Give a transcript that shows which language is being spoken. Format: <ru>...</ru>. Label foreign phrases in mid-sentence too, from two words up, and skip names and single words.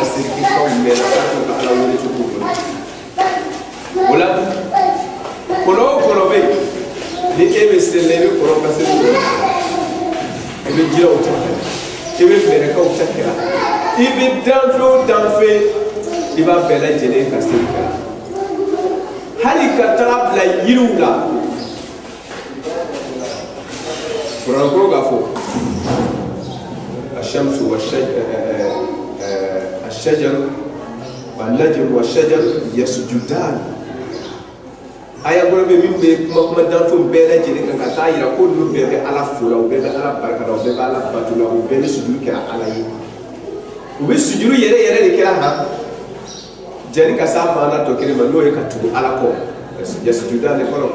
<bm>seli kɛtaw mɛn na k'a t'u ka ala wele cogo dɔn o la kɔnɔ o kɔnɔ bɛ yen ni e bɛ seli la i bɛ kɔnɔ ka seli kɛ i bɛ jiraw ta kɛ i bɛ fɛɛrɛkaw ta kɛ i bɛ danfɛn o danfɛn i b'a bɛɛ lajɛlen ka seli kɛ hali ka taga bila yiriw la kuranko k'a fɔ</bm> <ar>الشمس والشجر والنجم والشجر يسجدان</ar> <bm>aya gɔrɔ bɛ min bɛ kuma danfɛnw bɛɛ lajɛlen kan ka taa yira ko ninnu bɛɛ bɛ ala fo la u bɛɛ bɛ ala barika la u bɛɛ bɛ ala bato la u bɛɛ ni sujuru kɛra ala ye u bɛ sujuru yɛrɛ yɛrɛ de kɛra han jɛni ka s'a maana tɔ kelen ma n'o ye ka tugu ala kɔ yasujuda ne kɔrɔ</bm>